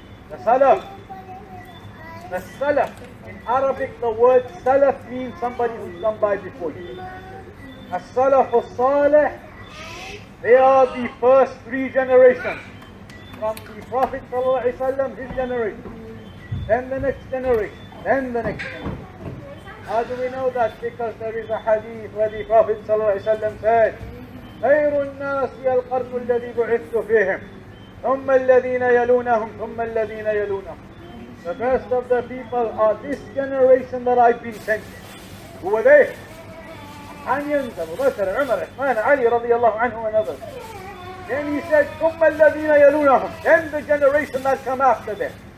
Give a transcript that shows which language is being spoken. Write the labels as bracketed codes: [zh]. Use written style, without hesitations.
[en] The Salaf. The Salaf. In Arabic, the word Salaf means somebody who's come by before you. As-Salaf al-Salih, they are the first three generations. From the Prophet ﷺ, his generation. Then the next generation. Then the next generation. How do we know that? Because there is a hadith where the Prophet ﷺ said, [ar] خير الناس القرن الذي بعثت فيهم ثم الذين يلونهم [en] ثم الذين يلونهم. The best of the people are this generation that I've been sent. Who were they? Companions, Abu Bakr, Umar, Uthman, Ali radiallahu anhu and others. Then he said, [ar] ثم الذين يلونهم. [en] Then the generation that come after them.